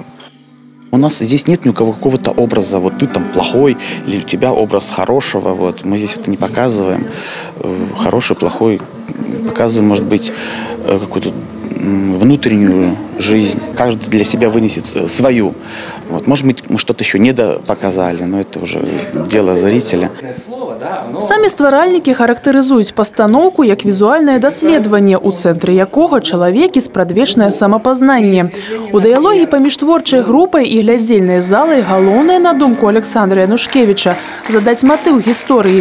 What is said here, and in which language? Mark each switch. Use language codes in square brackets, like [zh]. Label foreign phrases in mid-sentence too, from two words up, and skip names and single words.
[ru] У нас здесь нет ни у кого какого-то образа, вот ты там плохой, или у тебя образ хорошего, вот. Мы здесь это не показываем. Хороший, плохой. Показываем, может быть, какую-то внутреннюю жизнь. Каждый для себя вынесет свою. Вот. Может быть, мы что-то еще не допоказали, но это уже дело зрителя. [be] Самі стваральнікі характарызуюць пастаноўку як візуальнае даследаванне, у цэнтры якога чалавек і спрадвечнае самапазнанне. У дыялогі паміж творчай групай і глядзельнай залай галоўнае, на думку Александра Янушкевіча, задаць матыў гісторыі.